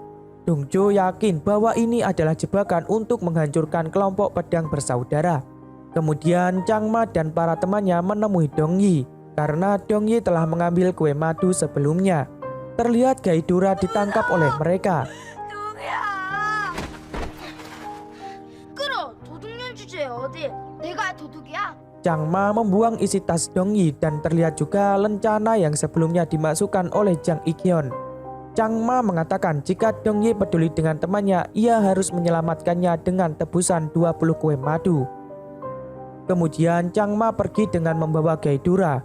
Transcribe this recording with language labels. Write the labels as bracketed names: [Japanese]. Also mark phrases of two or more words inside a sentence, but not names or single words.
[Indonesian] Dongjo yakin bahwa ini adalah jebakan untuk menghancurkan kelompok pedang bersaudara. Kemudian Changma dan para temannya menemui Dongyi karena Dongyi telah mengambil kue madu sebelumnya. Terlihat Gaidura ditangkap oleh mereka. [Korean] 누구야? 끌어 도둑년 주제에 어디? 내가 도둑이야? [Indonesian] Changma membuang isi tas Dongyi dan terlihat juga lencana yang sebelumnya dimasukkan oleh Jang Ik-hyun. Changma mengatakan jika Dongyi peduli dengan temannya, ia harus menyelamatkannya dengan tebusan 20 kue madu. Kemudian Changma pergi dengan membawa Gaidura.